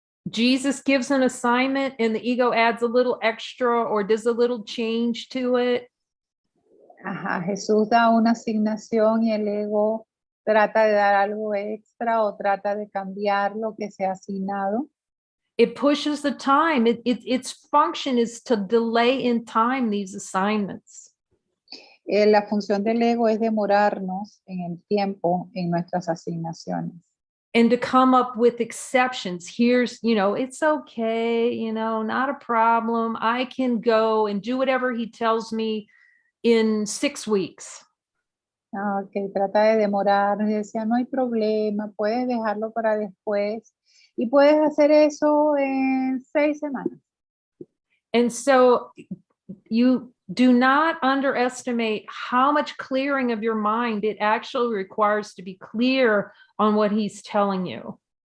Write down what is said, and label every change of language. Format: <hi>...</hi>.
<en>Jesus gives an assignment and the ego adds a little extra or does a little change to it.</en> <es>Ajá, Jesús da una asignación y el ego trata de dar algo extra o trata de cambiar lo que se ha asignado.</es> <en>It pushes the time. Its function is to delay in time these assignments.</en> <es>La función del ego es demorarnos en el tiempo en nuestras asignaciones.</es> <en>And to come up with exceptions. Here's, it's okay, not a problem. I can go and do whatever he tells me in 6 weeks.</en> <es>Okay, trata de demorar, decía, no hay problema, puedes dejarlo para después y puedes hacer eso en 6 semanas.</es> <en>And so you do not underestimate how much clearing of your mind it actually requires to be clear on what he's telling you.</en>